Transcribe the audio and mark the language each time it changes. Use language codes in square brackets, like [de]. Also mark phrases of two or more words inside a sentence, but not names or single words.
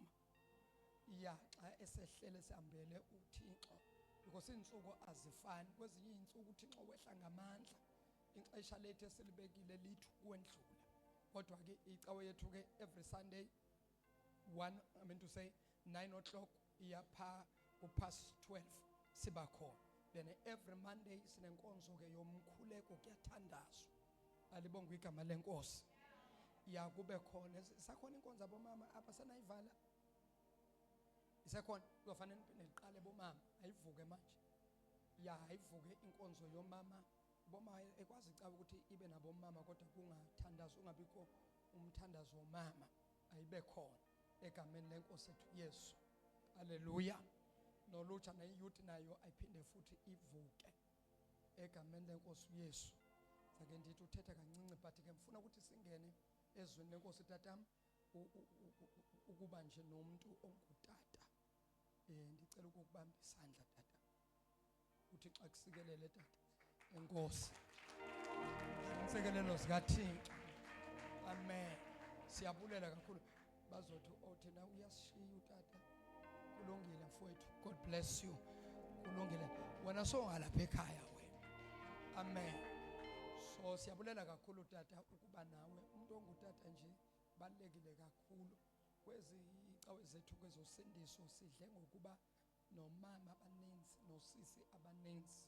[xh] Xa esehlele sihambele uThixo because iinsuku azifani. Kwezinye iinsuku uThixo wehla ngamandla, ixesha lethu esilibekile lithi ukwendlula. Kodwa ke icawe yethu ke [en] every Sunday 9 o'clock [xh] iyapha kupast 12 siba khona. Then [en] every Monday [xh] sinenkonzo ke yomkhuleko, kuyathandazwa. Alibongwe igama lenkosi. Ya kube khona isakhona inkonzo abomama apha senayivala. [zu] Isakhona kuzofanele niqale bomama ayivuke manje. Ayivuke inkonzo yomama. Bomama ekwazi icawe ukuthi ibe nabomama kodwa kungathandazwa, ungabikho umthandazo womama, ayibe khona egameni lenkosi ethu Yesu. Haleluya. [xh] Nolutsha neyouth nayo ayiphinde futhi ivuke egameni lenkosi Yesu. Sake ndithi uthetha kancinci but ke ngifuna ukuthi singene ezweni lenkosi tatam ukuba nje nomuntu ongutata. Ndicela ukukubamba isandla tata. Uthi xa kusikelele tata enkosi. Insekelelo zikaThixo. Amen. Siyabulela kakhulu. Bazothi othina uyasishiya utata. Kulungile mfowethu. [en] God bless you. [xh] Kulungile. Wena songalapha ekhaya wena. Amen. So siyabulela kakhulu tata ukuba nawe umuntu ongutata nje balekile kakhulu. Kwezi icawe zethu kwezosindiso sidle ngokuba nomama abaninzi nosisi abaninzi.